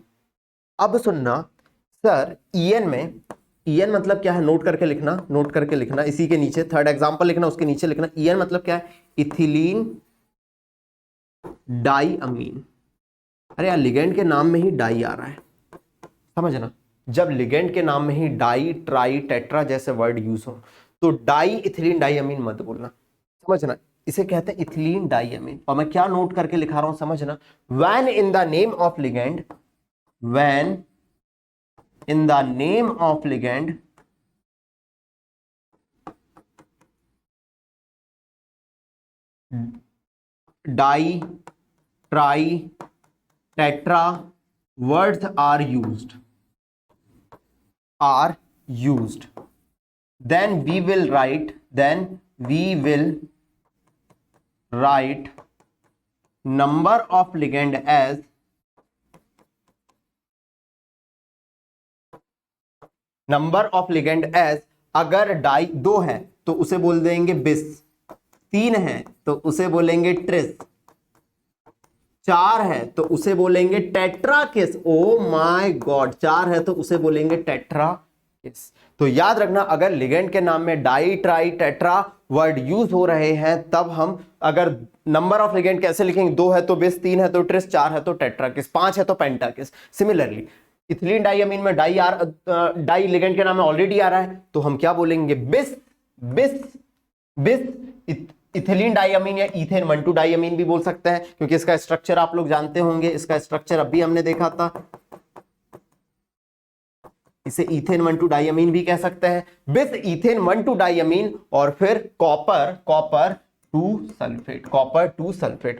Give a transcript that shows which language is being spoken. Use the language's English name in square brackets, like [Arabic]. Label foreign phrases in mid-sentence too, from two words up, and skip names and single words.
[Hindi] अब सुनना सर, EN में, EN मतलब क्या है, नोट करके लिखना, नोट करके लिखना, इसी के नीचे [English] third example [Hindi] लिखना, उसके नीचे लिखना EN मतलब क्या है, इथिलीन डाई अमीन। अरे यार, लिगेंड के नाम में ही डाई आ रहा है, समझना। जब लिगेंड के नाम में ही डाई, ट्राई, टेट्रा जैसे [English] word use [Hindi] हो तो डाई इथिलीन डाई अमीन मत बोलना, समझना। इसे कहते हैं इथिलीन डाई अमीन। और मैं क्या नोट करके लिखा रहा हूं समझना, [English] when in the name of ligand, when in the name of ligand di, tri, tetra words are used, then we will write, number of ligand as number of ligand as, [Hindi] अगर डाई 2 है तो उसे बोल देंगे बिस, 3 है तो उसे बोलेंगे ट्रिस, 4 है तो उसे बोलेंगे टेट्रा किस। [English] oh my god, [Hindi] 4 है तो उसे बोलेंगे टेट्रा किस। तो याद रखना, अगर लिगेंड के नाम में डाई, ट्राई, टेट्रा [English] word use [Hindi] हो रहे हैं तब हम अगर [English] number of ligand [Hindi] कैसे लिखेंगे, 2 है तो बिस, 3 है तो ट्रिस, 4 है तो टेट्रा किस, 5 है तो पेंटा किस। सिमिलरली इथिलीन डाइअमीन में डाई लिगेंड के नाम में ऑलरेडी आ रहा है तो हम क्या बोलेंगे, बिस, बिस, बिस इथिलीन डाइअमीन, या इथेन 1,2 डाइअमीन भी बोल सकते हैं क्योंकि इसका स्ट्रक्चर आप लोग जानते होंगे, इसका स्ट्रक्चर अभी हमने देखा था। इसे इथेन 1,2 डाइअमीन भी कह सकते हैं, बिस इथेन 1,2 डाइअमीन, और फिर कॉपर 2 सल्फेट, कॉपर 2 सल्फेट।